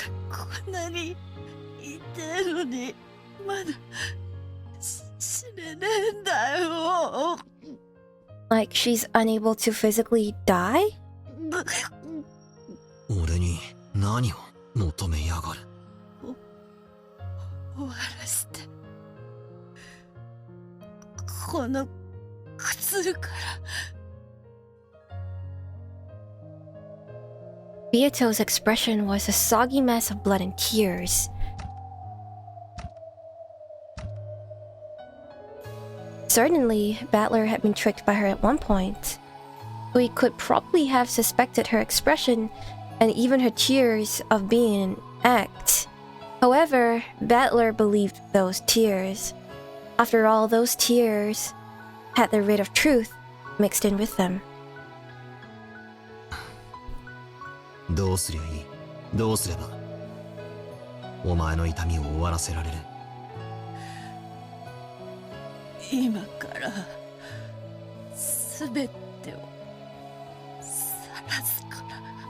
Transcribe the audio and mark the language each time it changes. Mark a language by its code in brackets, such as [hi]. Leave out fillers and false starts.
[ja] こんなに痛いのにまだ死ねねえんだよ。 [en] Like she's unable to physically die? [ja] 俺に何を求めやがる。終わらせて。この苦痛から。 [en] Beato's expression was a soggy mess of blood and tears. Certainly, Battler had been tricked by her at one point, so he could probably have suspected her expression and even her tears of being an act. However, Battler believed those tears. After all, those tears had the rid of truth mixed in with them. [ja] どうすりゃいい？どうすればお前の痛みを終わらせられる？今からすべてを晒すから。